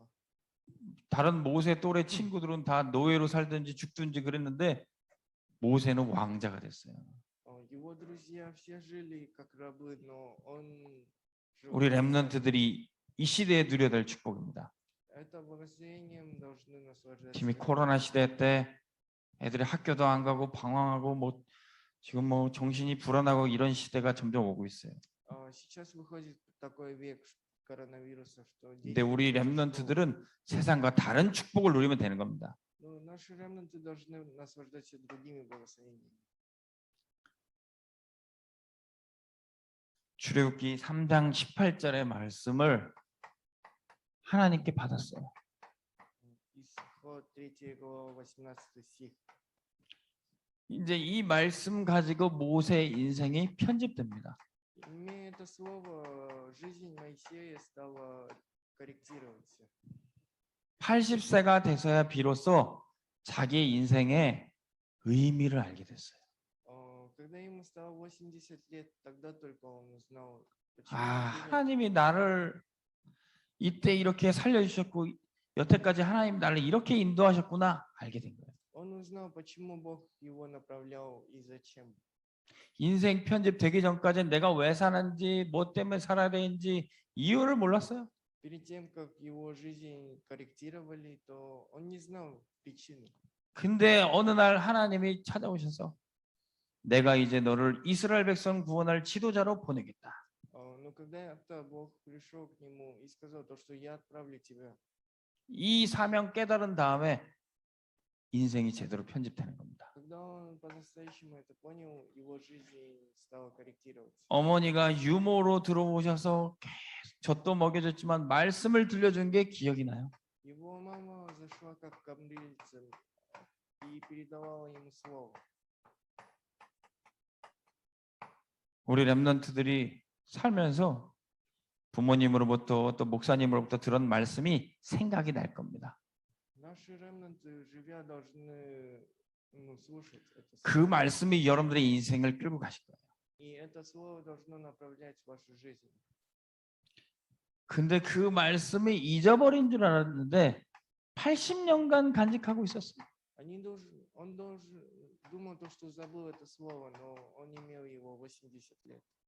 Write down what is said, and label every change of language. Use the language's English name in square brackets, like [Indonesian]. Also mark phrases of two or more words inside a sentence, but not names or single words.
[Korean] 다른 모세 또래 친구들은 다 노예로 살든지 죽든지 그랬는데 모세는 왕자가 됐어요. [Russian] Его друзья все жили как рабы, но он жил. [Korean] 우리 렘넌트들이 이 시대에 누려야 될 축복입니다. [Russian] Это благословением должны наслаждаться. [Korean] 지금 이 [Russian] люди. [Korean] 코로나 시대 때 애들이 학교도 안 가고 방황하고 뭐 지금 뭐 정신이 불안하고 이런 시대가 점점 오고 있어요. [Russian] Сейчас выходит такой век коронавируса, что [Korean] 근데 [Russian] дети [Korean] 우리 [Russian] не ходят в школу. [Korean] 렘넌트들은 세상과 다른 축복을 누리면 되는 겁니다. [Russian] Но наши ремнанты должны наслаждаться другими благословениями. [Korean] 출애굽기 3장 18절의 말씀을 하나님께 받았어요. [Russian] Исход 3 глава 18 стих. [Korean] 이제 이 말씀 가지고 모세의 인생이 편집됩니다. [Russian] Имея это слово, жизнь Моисея стала корректироваться. [Korean] 80세가 돼서야 비로소 자기의 인생의 의미를 알게 됐어요. [Russian] Когда ему стало 80 лет, тогда только он узнал, почему 아, именно [Korean] 하나님이 나를 이때 이렇게 살려주셨고 여태까지 하나님 나를 이렇게 인도하셨구나 알게 된 거예요. [Russian] он узнал, почему Бог его направлял и зачем. [Korean] 인생 편집 되기 전까지는 내가 왜 사는지 뭐 때문에 살아야 되는지 이유를 몰랐어요. [Russian] Перед тем, как его жизнь корректировали, то он не знал причины. [Korean] 근데 어느 날 하나님이 찾아오셔서 내가 이제 너를 이스라엘 백성 구원할 지도자로 보내겠다. [Russian] Но когда Бог пришел к нему и сказал то, что я отправлю тебя, [Korean] 이 사명 깨달은 다음에 인생이 제대로 편집되는 겁니다. [Russian] когда он по-настоящему это понял, его жизнь стала корректироваться. [Korean] 어머니가 유모로 들어오셔서 계속 젖도 먹여줬지만 말씀을 들려준 게 기억이 나요. [Russian] Его мама зашла как кормилица и передавала ему слово. [Korean] 우리 렘넌트들이 살면서 부모님으로부터 또 목사님으로부터 들은 말씀이 생각이 날 겁니다. [Russian] Наши ремнанты, живя, должны слушать это 그 слово. [Korean] 말씀이 여러분들의 인생을 끌고 가실 거예요. [Russian] И это слово должно направлять вашу жизнь. [Korean] 근데 그 말씀이 잊어버린 줄 알았는데 80년간 간직하고 있었어요. [Russian] Он думал, то, что забыл это слово, но он имел его 80 лет.